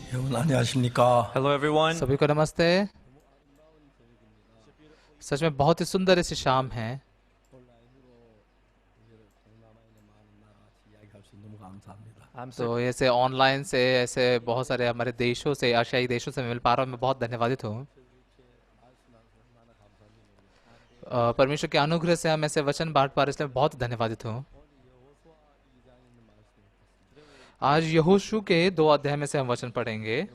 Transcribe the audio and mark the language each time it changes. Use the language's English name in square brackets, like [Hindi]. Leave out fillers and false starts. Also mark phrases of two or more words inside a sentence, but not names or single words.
[Korean] 여러분 안녕하십니까? [English] Hello, everyone. [Hindi] सभी को नमस्ते। सच में बहुत ही सुंदर ऐसी शाम है। [Korean] 이야기할 수 너무 감사합니다. [English] I'm [Hindi] तो [English] so [Hindi] ऐसे ऑनलाइन से ऐसे बहुत सारे हमारे देशों से, आशियाई देशों से मिल पा रहा हूँ। मैं बहुत धन्यवादित हूँ। परमेश्वर के अनुग्रह से हम ऐसे वचन बांट पा रहे, इसलिए मैं बहुत धन्यवादित हूँ। आज यहोशू के 2 अध्याय में से हम वचन पढ़ेंगे।